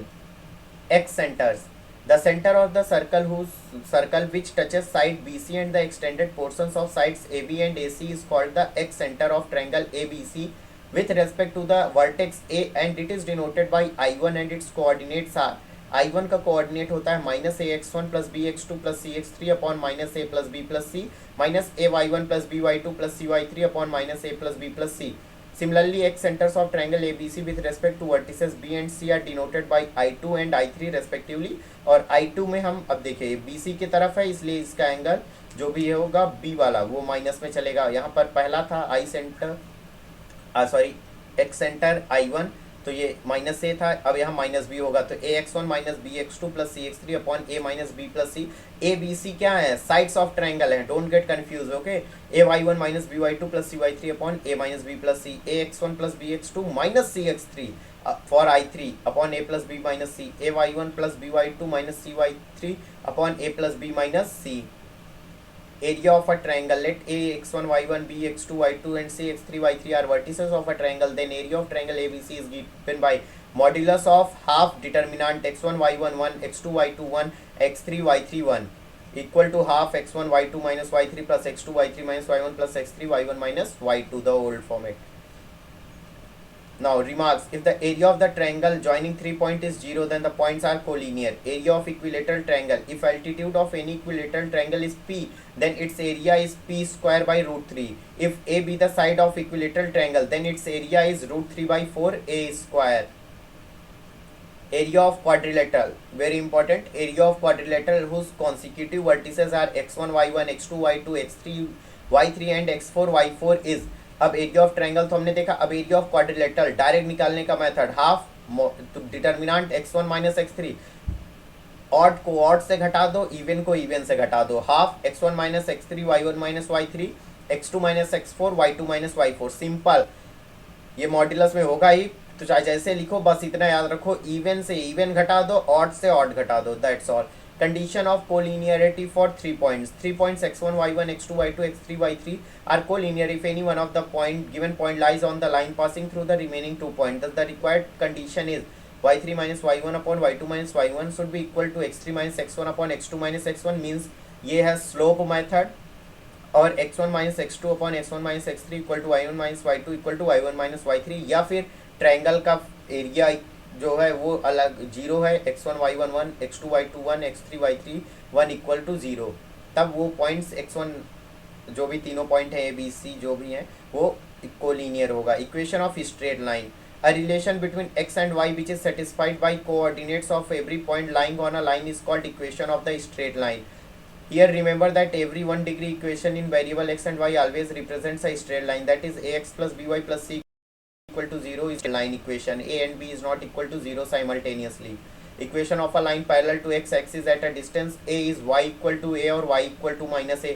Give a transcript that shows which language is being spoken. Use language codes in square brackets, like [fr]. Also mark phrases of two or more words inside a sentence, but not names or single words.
[en] X centers. The center of the circle which touches side BC and the extended portions of sides AB and AC is called the X center of triangle ABC with respect to the vertex A, and it is denoted by I1 and its coordinates are I1 [hi] का कोऑर्डिनेट होता है [en] minus a x one plus b x two plus c x three upon minus a plus b plus c minus a y one plus b y two plus c y three upon minus a plus b plus c. Similarly, X centers of triangle ABC with respect to vertices B and C are denoted by I2 and I3 respectively. [hi] और I2 में हम अब देखिए BC की तरफ है, इसलिए इसका एंगल जो भी होगा B वाला वो माइनस में चलेगा. यहाँ पर पहला था [en] I center X center [hi] I1, तो ये माइनस ए था, अब यहाँ माइनस बी होगा, तो [en] a x one minus b x two plus c x three upon a minus b plus c. [hi] ए बी सी क्या है? [en] sides of triangle है, don't get confuse. okay, a y one minus b y two plus c y three upon a minus b plus c. a x one plus b x two minus c x three for I three upon a plus b minus c. a y one plus b y two minus c y three upon a plus b minus c. Area of a triangle, let a x1 y1 b x2 y2 and c x3 y3 are vertices of a triangle, then area of triangle ABC is given by modulus of half determinant x1 y1 1 x2 y2 1 x3 y3 1 equal to half x1 y2 minus y3 plus x2 y3 minus y1 plus x3 y1 minus y2, the old format. Now remarks, if the area of the triangle joining 3 points is 0, then the points are collinear. Area of equilateral triangle, if altitude of any equilateral triangle is p, then its area is p square by root 3. If a be the side of equilateral triangle, then its area is root 3 by 4 a square. Area of quadrilateral, very important. Area of quadrilateral whose consecutive vertices are x1 y1 x2 y2 x3 y3 and x4 y4 is. [hi] अब [en] area of triangle [hi] तो हमने देखा, अब [en] area of quadrilateral [hi] डायरेक्ट निकालने का मेथड, हाफ तो डिटर्मिनेंट [en] x1 minus x3, [hi] ऑड को ऑड से घटा दो, इवन को इवन से घटा दो. [en] half x1 minus x3 y1 minus y3 x2 minus x4 y2 minus y4. [hi] सिंपल, ये मॉड्यूलस में होगा ही, तो चाहे जैसे लिखो बस इतना याद रखो, इवन से इवन घटा दो, ऑड से ऑड घटा दो, [en] that's all. Condition of collinearity for 3 points. 3 points x1, y1, x2, y2, x3, y3 are collinear if any one of the given point lies on the line passing through the remaining 2 points. Thus the required condition is y3 minus y1 upon y2 minus y1 should be equal to x3 minus x1 upon x2 minus x1. means [hi] ये है [en] slope method, और x1 minus x2 upon x1 minus x3 equal to y1 minus y2 equal to y1 minus y3, [hi] या फिर ट्रायंगल का एरिया जो है वो अलग जीरो है, [en] x1 y1 1 x2 y2 1 x3 y3 1 equal to zero, [hi] तब वो पॉइंट्स x1 जो भी तीनों पॉइंट है ए बी सी जो भी हैं वो कोलिनियर होगा. [en] equation of straight line, a relation between x and y which is satisfied by coordinates of every point lying on a line is called equation of the straight line. Here remember that every 1 degree equation in variable x and y always represents a straight line, that is ax plus by plus c equal to 0 is a line equation. A and b is not equal to 0 simultaneously. Equation of a line parallel to x axis at a distance a is y equal to a or y equal to minus a.